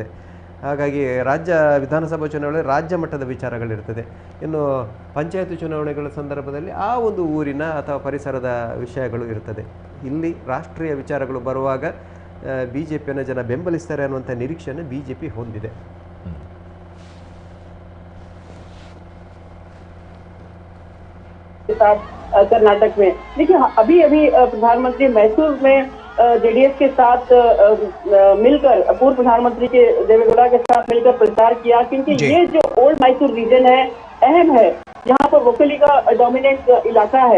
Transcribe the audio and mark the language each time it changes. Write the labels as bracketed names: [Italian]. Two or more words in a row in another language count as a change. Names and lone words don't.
[Kannada] ಹಾಗಾಗಿ ವಿಧಾನಸಭಾ ಚುನಾವಣೆ ರಾಜ್ಯ ಮಟ್ಟದ ವಿಚಾರಗಳಿರ್ತದೆ. ಇನ್ನು ಪಂಚಾಯತ್ ಚುನಾವಣೆಗಳ ಸಂದರ್ಭದಲ್ಲಿ ಆ ಒಂದು ಊರಿನ ಅಥವಾ ಪರಿಸರದ ವಿಷಯಗಳು ಇರ್ತದೆ. ಇಲ್ಲಿ ರಾಷ್ಟ್ರೀಯ ವಿಚಾರಗಳು ಬರುವಾಗ BJPಯನ್ನು ಜನ ಬೆಂಬಲಿಸ್ತಾರೆ ಅನ್ನುವಂಥ ನಿರೀಕ್ಷೆಯನ್ನು BJP ಹೊಂದಿದೆ. [Hindi] कर्नाटक में देखिए, अभी प्रधानमंत्री मैसूर में जेडीएस के साथ मिलकर पूर्व प्रधानमंत्री के देवेगौड़ा के साथ मिलकर प्रचार किया, क्योंकि ये जो [English] Old Mysore region [Hindi] है अहम है, यहाँ पर वोकली का डोमिनेंट इलाका है.